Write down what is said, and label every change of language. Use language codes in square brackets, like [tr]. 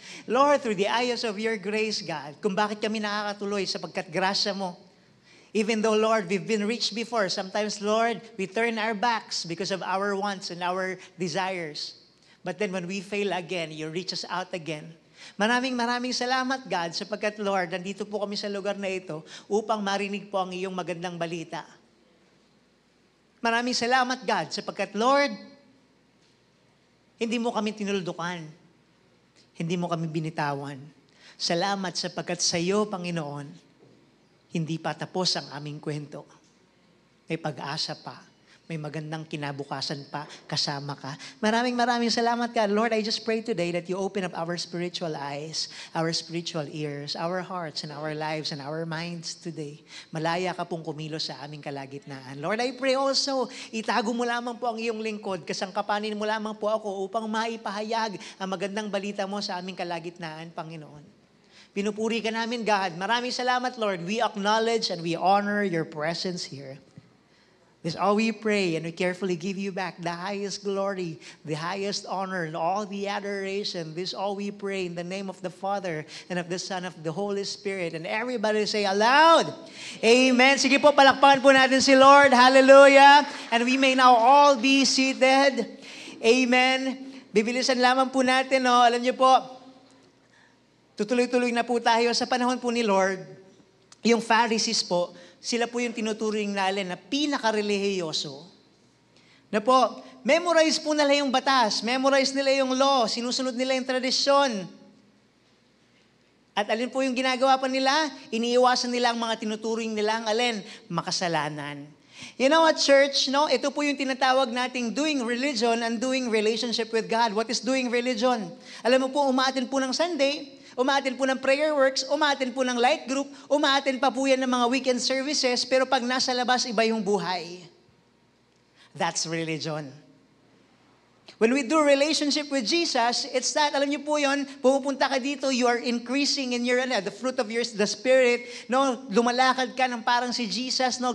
[en] Lord, through the eyes of your grace, God, [tl] kung bakit kami nakakatuloy sapagkat grasya mo. [en] Even though, Lord, we've been rich before, sometimes, Lord, we turn our backs because of our wants and our desires. But then when we fail again, you reach us out again. [tl] Maraming salamat, God, sapagkat, Lord, nandito po kami sa lugar na ito upang marinig po ang iyong magandang balita. Maraming salamat, God, sapagkat, Lord, hindi mo kami tinuldukan. Hindi mo kami binitawan. Salamat sapagkat sa iyo, Panginoon, hindi pa tapos ang aming kwento. May pag-asa pa. May magandang kinabukasan pa, kasama ka. Maraming salamat, God. [en] Lord, I just pray today that you open up our spiritual eyes, our spiritual ears, our hearts, and our lives, and our minds today. [tl] Malaya ka pong kumilos sa aming kalagitnaan. Lord, [en] I pray also, [tl] itago mo lamang po ang iyong lingkod, kasangkapanin mo lamang po ako upang maipahayag ang magandang balita mo sa aming kalagitnaan, Panginoon. Pinupuri ka namin, God. Maraming salamat, Lord. [en] We acknowledge and we honor your presence here. This is all we pray, and we carefully give you back the highest glory, the highest honor, and all the adoration. This is all we pray in the name of the Father, and of the Son, of the Holy Spirit. And everybody say aloud, [tl] Amen. Sige po, palakpakan po natin si Lord. Hallelujah. [en] And we may now all be seated. [tl] Amen. Bibilisan lamang po natin, no? Alam niyo po, tutuloy-tuloy na po tayo sa panahon po ni Lord. Yung Pharisees po, sila po yung tinuturing natin na pinaka-relihiyoso. Na po, memorize po nila yung batas, memorize nila yung law, sinusunod nila yung tradisyon. At alin po yung ginagawa pa nila? Iniiwasan nila ang mga tinuturing nilang makasalanan. [en] You know what, church? No? [tl] Ito po yung tinatawag nating doing religion and doing relationship with God. [en] What is doing religion? [tl] Alam mo po, umaattend po ng Sunday, Umaattend po ng prayer works, umaattend po ng light group, umaattend pa po yan ng mga weekend services, pero pag nasa labas, iba yung buhay. [en] That's religion. When we do relationship with Jesus, it's that, alam niyo po yun, pumupunta ka dito, you are increasing in your, the fruit of the Spirit, no? [tl] Lumalakad ka ng parang si Jesus, no?